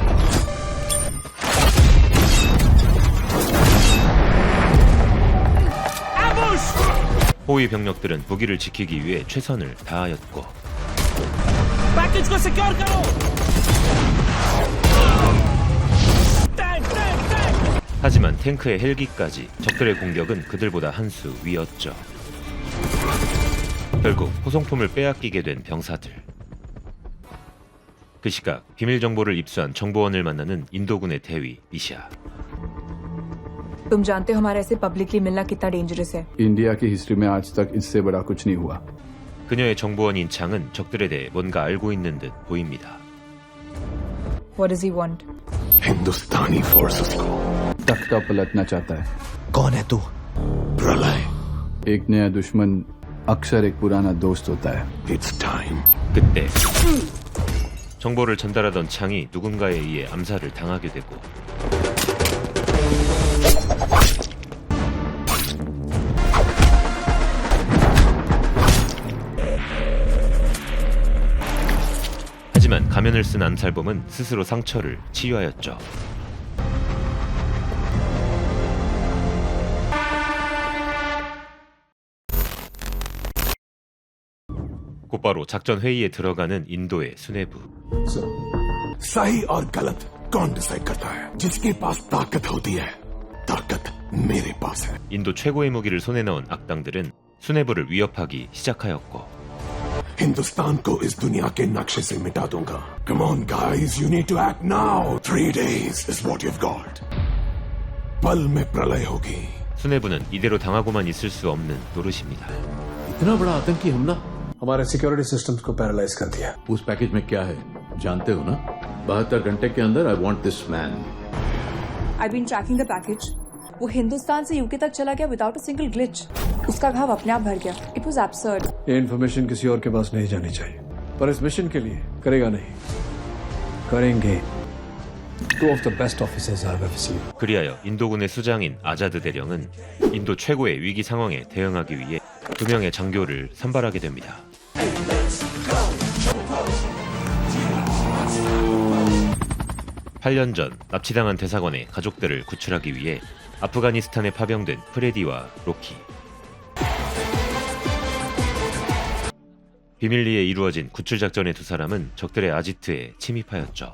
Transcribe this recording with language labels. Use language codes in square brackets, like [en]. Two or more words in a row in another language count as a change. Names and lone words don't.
[ko] 호위 병력들은 무기를 지키기 위해 최선을 다하였고, 하지만 탱크의 헬기까지 적들의 공격은 그들보다 한 수 위였죠. 결국 호송품을 빼앗기게 된 병사들. 그 시각 비밀 정보를 입수한 정보원을 만나는 인도군의 대위 미샤. [hi] तुम जानते हो हमारा ऐसे पब्लिकली मिलना कितना डेंजरस है। इंडिया की हिस्ट्री में आज तक इससे बड़ा कुछ नहीं हुआ। [ko] 그녀의 정보원인 창은 적들에 대해 뭔가 알고 있는 듯 보입니다. [en] What does he want? [hi] हिंदुस्तानी फोर्सेस को तख्ता पलटना चाहता है। कौन है तू? प्रलय। एक नया दुश्मन अक्सर एक पुराना दोस्त होता है। [en] It's time. [ko] 그때 정보를 전달하던 창이 누군가에 의해 암살을 당하게 되고, 하지만 가면을 쓴 암살범은 스스로 상처를 치유하였죠. 곧바로 작전 회의에 들어가는 인도의 수뇌부. [hi] सही और गलत कौन डिसाइड करता है? जिसके पास ताकत होती है, ताकत मेरे पास है। [ko] 인도 최고의 무기를 손에 넣은 악당들은 수뇌부를 위협하기 시작하였고, [hi] हिंदुस्तान को इस दुनिया के नक्शे से मिटा दूंगा। [en] Come on guys, you need to act now. 3 days is what you've got. [hi] पल में प्रलय होगी। [ko] 수뇌부는 이대로 당하고만 있을 수 없는 노릇입니다. [hi] इतना बड़ा आतंकी हमला हमारे [en] security systems [hi] को पैरालाइज कर दिया। उस पैकेज में क्या है जानते हो ना? 72 घंटे के अंदर [en] I want this man. I've been tracking the package. [hi] वो हिंदुस्तान से यूके तक चला गया [en] without a single glitch. [hi] उसका घाव अपने आप भर गया। [en] It was absurd. [hi] ये इन्फॉर्मेशन किसी और के पास नहीं जानी चाहिए, पर इस मिशन के लिए करेगा नहीं, करेंगे। [en] 2 of the best officers I've ever seen. [ko] 그리하여 인도군의 수장인 아자드 대령은 인도 최고의 위기 상황에 대응하기 위해 2명의 장교를 선발하게 됩니다. (8년) 전 납치당한 대사관의 가족들을 구출하기 위해 아프가니스탄에 파병된 프레디와 로키. 비밀리에 이루어진 구출 작전의 두 사람은 적들의 아지트에 침입하였죠.